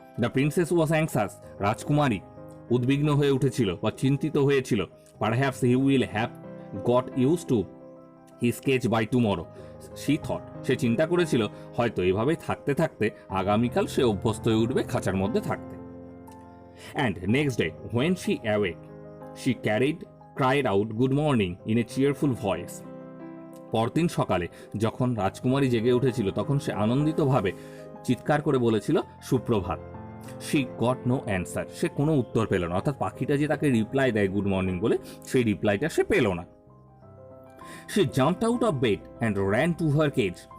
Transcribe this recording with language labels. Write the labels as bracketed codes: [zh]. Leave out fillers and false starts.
[en] The princess was anxious. [bn] রাজকুমারী উদ্বিগ্ন হয়ে উঠেছিল বা চিন্তিত হয়েছিল। [en] Perhaps he will have got use to he sketch by tomorrow she thought. [bn] সে চিন্তা করেছিল হয়তো এভাবে থাকতে থাকতে আগামীকাল সে অভ্যস্ত হয়ে উঠবে খাঁচার মধ্যে থাকতে। [en] And next day, when she awoke, she cried out good morning in a cheerful voice. [bn] পরদিন সকালে যখন রাজকুমারী জেগে উঠেছিল, তখন সে আনন্দিতভাবে চিৎকার করে বলেছিল সুপ্রভাত। [en] She got no answer. [bn] সে কোনো উত্তর পেল না, অর্থাৎ পাখিটা যে তাকে রিপ্লাই দেয় গুড মর্নিং বলে, সেই রিপ্লাইটা সে পেল না। [en] She jumped out of bed and ran to her cage.